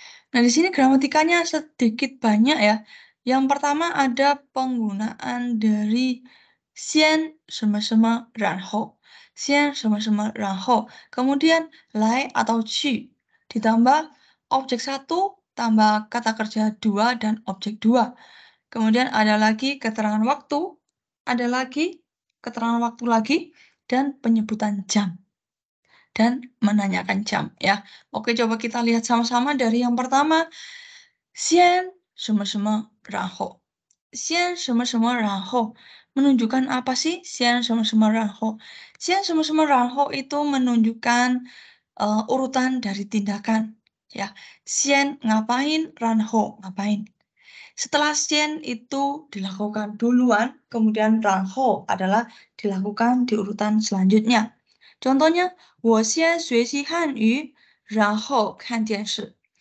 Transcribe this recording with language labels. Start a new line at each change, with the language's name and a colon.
Indonesian: Nah, di sini gramatikanya sedikit banyak ya. Yang pertama ada penggunaan dari
Chinese: 先什么什么然后, 先什么什么然后,
Indonesian: kemudian 来 atau 去, ditambah objek 1 tambah kata kerja 2 dan objek 2. Kemudian ada lagi keterangan waktu, ada lagi keterangan waktu lagi, dan penyebutan jam. Dan menanyakan jam ya. Oke, coba kita lihat sama-sama dari yang pertama.
Chinese: 先什么什么然后.
Indonesian: 先什么什么然后 menunjukkan apa sih 先什么什么然后? 先什么什么然后 itu menunjukkan urutan dari tindakan ya. 先 ngapain, 然后 ngapain. Setelah 先 itu dilakukan duluan, kemudian 然后 adalah dilakukan di urutan selanjutnya.
Chinese: Contohnya, 我先学习汉语，然后看电视.